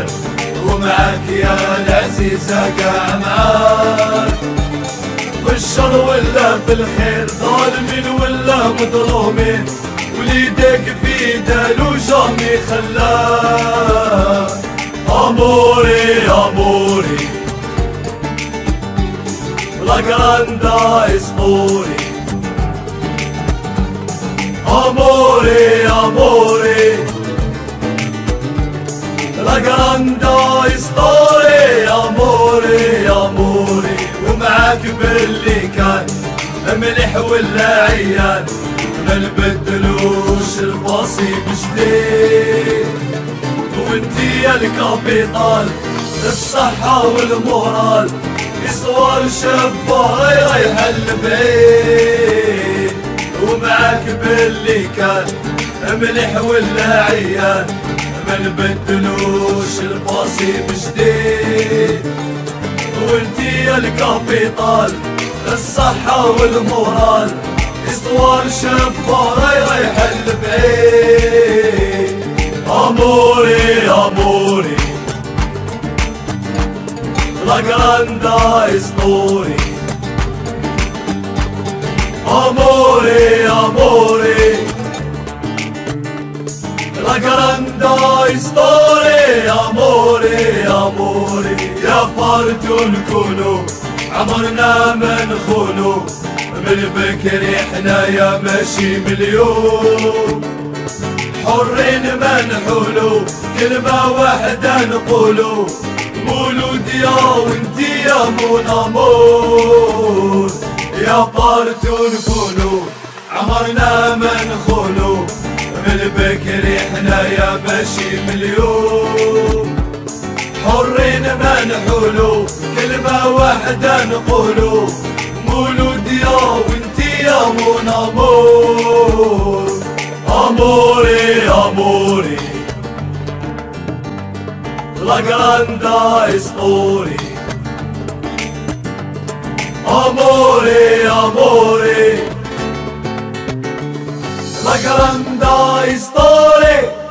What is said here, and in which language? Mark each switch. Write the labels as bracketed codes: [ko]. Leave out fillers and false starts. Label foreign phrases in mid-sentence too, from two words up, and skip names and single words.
[ar] ومعاك يا العزيزة قاع معاك في الشر ولا في الخير ظالمين ولا مظلومين. وليدك في دالو جامي خلاك. [it] amore amore la grande storia. Amore, amore, la grande storia, amore, amore. [ar] ومعاك باللي كان مليح ولا عيان، ما نبدلوش الباصي بجديد. وانتي يا الكابيطال، الصحة والمورال، يصور شبار رايح البعيد. ومعاك باللي كان مليح ولا عيان، ما نبدلوش الباصي بجديد. وانتي يا الكابيطال، الصحة والمورال، يصور شبار رايح البعيد. [it] Amore, amore, la grande storia. Amore, amore, la grande storia. Amore, amore, [ar] يا فرد نكونو عمرنا ما نخونو، من بكري احنا يا ماشي مليون. حرين ما نحولو، كلمة واحدة نقولو، مولود يا وانتي يا [fr] mon amour. [ar] يا بارتو نكونو عمرنا ما نخونو، من بكري احنا يا ماشي مليون. حرين ما نحولو، كلمة واحدة نقولو، مولود يا وانتي يا [fr] mon amour. [it] Amore, amore, la grande storia. Amore, amore, la grande storia.